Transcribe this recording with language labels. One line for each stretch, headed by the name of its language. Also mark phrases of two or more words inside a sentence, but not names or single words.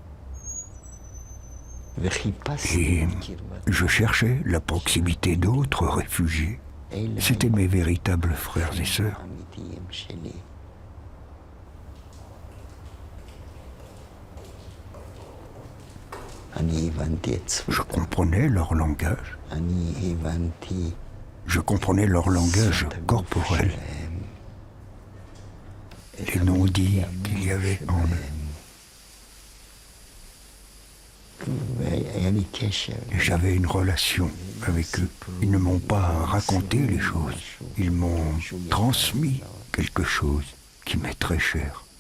Hebrew: וחיפשתי
French: et
Hebrew: את קרבת
French: je cherchais la proximité d'autres réfugiés.
Hebrew: אלה
French: C'étaient mes véritables frères et sœurs.
Hebrew: האמיתיים שלי. אני הבנתי את
French: Je
Hebrew: שפתם,
French: comprenais leur langage.
Hebrew: אני הבנתי
French: Je comprenais leur langage
Hebrew: את הגוף
French: corporel,
Hebrew: שלהם, את
French: les non-dits qu'il y avait en eux.
Hebrew: שלהם. והיה לי קשר.
French: Et j'avais une relation avec eux. Ils ne m'ont pas raconté les choses. Ils m'ont transmis quelque chose qui m'est très cher.